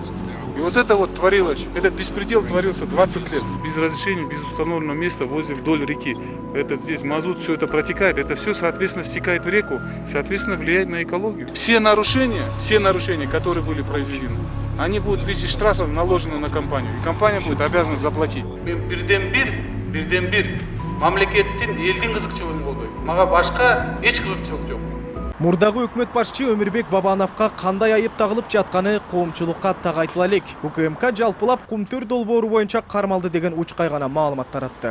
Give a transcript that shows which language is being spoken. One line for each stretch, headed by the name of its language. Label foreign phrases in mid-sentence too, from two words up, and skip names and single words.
Russian: И вот это вот творилось, этот беспредел творился 20 лет. Без разрешения, без установленного места возле вдоль реки. Здесь мазут, все это протекает, это все, соответственно, стекает в реку, соответственно, влияет на экологию. Все нарушения, которые были произведены, они будут в виде штрафа наложены на компанию. И компания будет обязана заплатить.
Kyrgyz: Бирден бир мамлекеттин элдин кызыкчылыгын колдойм. Мага башка эч кызыкчылык жок. Мурдагы өкмөт башчы Өмүрбек Бабановго кандай айып тагылып жатканы коомчулукка так айтыла элек. УКМК жалпылап Кумтөр долбоору боюнча кармалды деген учкай гана маалымат таратты.